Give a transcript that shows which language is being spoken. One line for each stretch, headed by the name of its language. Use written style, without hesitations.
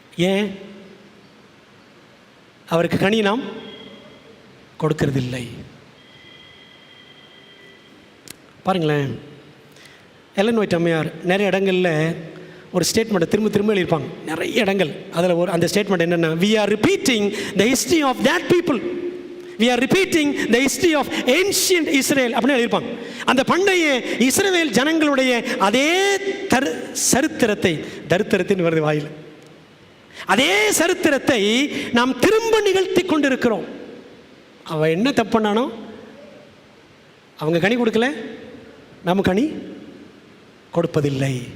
Tamil: ஏன்? அவருக்கு கனி நாம் கொடுக்கறதில்லை. பாருங்களேன், எலன் ஒயிட் அம்மையார் நிறைய இடங்களில் ஒரு ஸ்டேட்மெண்ட்டை திரும்ப எழுதியிருப்பாங்க, நிறைய இடங்கள். அதில் அந்த ஸ்டேட்மெண்ட் என்னென்னா,
English: we are repeating the history of that people. We are repeating the history of ancient Israel
Tamil: அப்படின்னு எழுதியிருப்பாங்க. அந்த பண்டைய இஸ்ரவேல் ஜனங்களுடைய அதே சரித்திரத்தின் வருது வாயில், அதே சரித்திரத்தை நாம் திரும்ப நிகழ்த்தி கொண்டிருக்கிறோம். அவன் என்ன தப்பு பண்ணானோ, அவங்க கனி கொடுக்கல, நம்ம கனி கொடுப்பதில்லை.